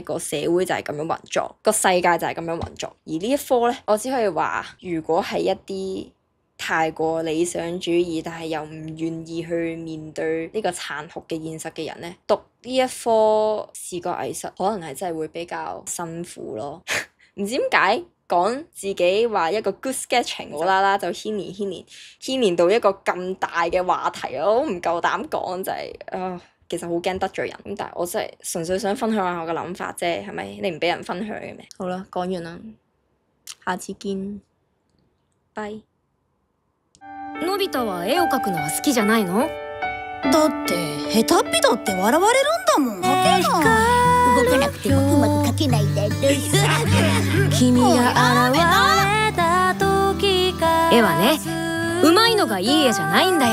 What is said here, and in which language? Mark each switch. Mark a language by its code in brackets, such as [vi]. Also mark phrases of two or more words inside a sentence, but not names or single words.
[yue] 個社會就係咁樣運作，個世界就係咁樣運作。而呢一科呢，我只可以話，如果係一啲太過理想主義，但係又唔願意去面對呢個殘酷嘅現實嘅人呢，讀呢一科視覺藝術可能係真係會比較辛苦咯。唔知點解講自己話一個 [en] good sketching， [yue] 無啦啦就牽連到一個咁大嘅話題，我都唔夠膽講，就係其實好驚得罪人。咁但係我真係純粹想分享下我嘅諗法啫，係咪？你唔俾人分享嘅咩？好啦，講完啦，下次見，拜。 [ja] のび太は絵を描くのは好きじゃないの？だって下手っぴだって笑われるんだもん。描けない。動かなくてもうまく描けないんだよ。君が現れた時から絵はね、うまいのがいい絵じゃないんだよ。